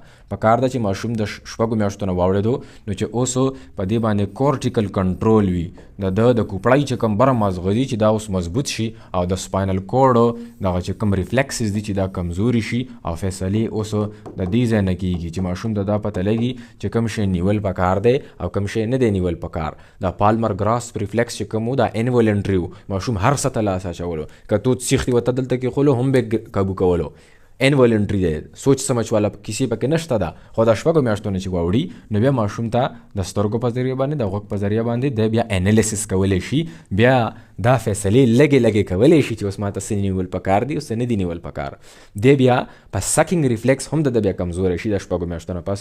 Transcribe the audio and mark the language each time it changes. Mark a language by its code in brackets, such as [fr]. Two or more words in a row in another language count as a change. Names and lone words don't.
[ps] چې ماشوم د 6 میاشتو نه واوړېدو نو چې اوس په دې باندې [en] cortical control [ps] وي، د کوپړۍ چې کوم بره مازغه دي چې دا اوس مضبوط شي، او د [en] spinal cord [ps] دغه چې کوم ریفلیکسز دي چې دا کمزوري شي، او فیصلې اوس د دې ځای نه کېږي چې ماشوم ته دا پته لګي چې کوم شی نیول پکار دی او کوم شی نه دی نیول پکار. دا [en] palmar grasp reflex [ps] چې کوم دا انوالنټری و، ماشوم هر څه ته لاس اچولو، که تو سیخ ورته دلته کېښولو هم به قابو کولو. انوالنټری دی، [ur] سوچ سمجھ والا [ps] کسی پکې نشته ده. خو د 6 میاشتو نه چې واوړي نو بیا ماشوم ته د سترګو په ذریعه باندې، د غوږ په ذریعه باندې دی بیا انالیسس کولی شي، بیا دا فیصلې لږې کولی شي چې اوس ماته څه نیول پکار دي او څه نه دي نیول پکار. دی بیا په [en] sucking reflex [ps] هم د بیا کمزوری شي د 6 میاشتو نه پس.